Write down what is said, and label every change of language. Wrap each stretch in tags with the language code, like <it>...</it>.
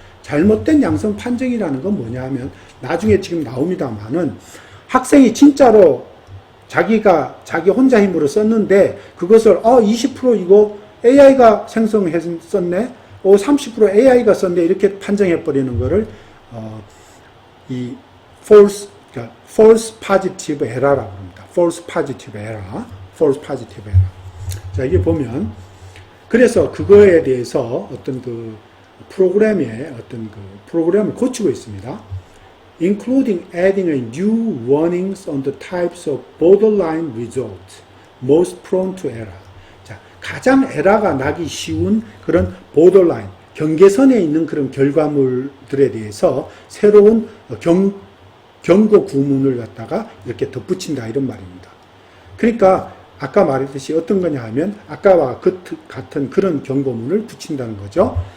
<ko>잘못된 양성 판정이라는 건 뭐냐 하면 나중에 지금 나옵니다만은 학생이 진짜로 자기 혼자 힘으로 썼는데 그것을 20% 이거 AI가 생성했었네, 30% AI가 썼네 이렇게 판정해 버리는 거를 이 false positive error라고 합니다.</ko> <en>false positive error, false positive error.</en> <ko>자, 이게 보면, 그래서 그거에 대해서 어떤 그 프로그램에 어떤 그 프로그램을 고치고 있습니다.</ko> <en>Including adding a new warnings on the types of borderline results most prone to error.</en> <ko>자, 가장 에러가 나기 쉬운 그런 borderline, 경계선에 있는 그런 결과물들에 대해서 새로운 경고 구문을 갖다가 이렇게 덧붙인다 이런 말입니다. 그러니까 아까 말했듯이 어떤 거냐 하면 아까와 같은 그런 경고문을 붙인다는 거죠.</ko>